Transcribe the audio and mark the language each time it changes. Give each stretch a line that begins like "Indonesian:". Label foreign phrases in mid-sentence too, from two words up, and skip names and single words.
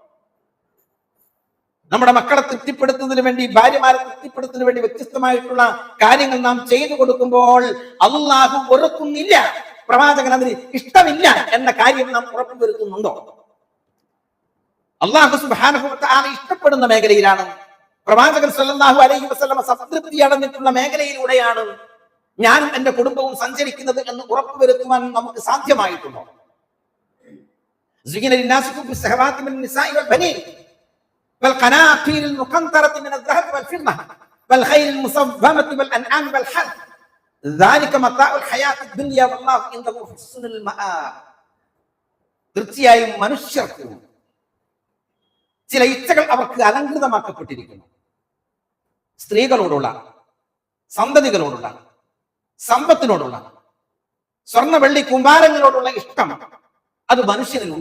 Malayalam: നമ്മുടെ മക്കളെ തൃപ്തിപ്പെടുത്തുന്നതിന് വേണ്ടി, ഭാര്യമാരെ തൃപ്തിപ്പെടുത്തുന്നതിന് വേണ്ടി വ്യത്യസ്തമായിട്ടുള്ള കാര്യങ്ങൾ നാം ചെയ്തു കൊടുക്കുമ്പോൾ അല്ലാഹു വെറുക്കുന്നില്ല, പ്രവാചകൻ അതിന് ഇഷ്ടമില്ല എന്ന കാര്യം നാം ഉറപ്പുവരുത്തുന്നുണ്ടോ? അല്ലാഹു
Arabic: سبحانه وتعالى
Malayalam: ഇഷ്ടപ്പെടുന്ന മേഖലയിലാണ്, പ്രവാചകൻ
Arabic: صلى الله عليه وسلم
Malayalam: സംതൃപ്തി അടഞ്ഞിട്ടുള്ള മേഖലയിലൂടെയാണ് ഞാനും എന്റെ കുടുംബവും സഞ്ചരിക്കുന്നത് എന്ന് ഉറപ്പുവരുത്തുവാൻ നമുക്ക് സാധ്യമായിട്ടുണ്ടോ?
Arabic: والقناطير المقنطرة من الذهب والفضة والخيل المصومة والأنعام والحرث ذلك متاع الحياة الدنيا والله عنده حسن المآب.
Malayalam: തീർച്ചയായും മനുഷ്യർക്ക് ചില ഇച്ഛകൾ അവർക്ക് അലങ്കൃതമാക്കപ്പെട്ടിരിക്കുന്നു. സ്ത്രീകളോടുള്ള, സന്തതികളോടുള്ള, സമ്പത്തിനോടുള്ള, സ്വർണ്ണ വെള്ളി കുമ്പാരങ്ങളോടുള്ള ഇഷ്ടം അത് മനുഷ്യനിലുണ്ട്.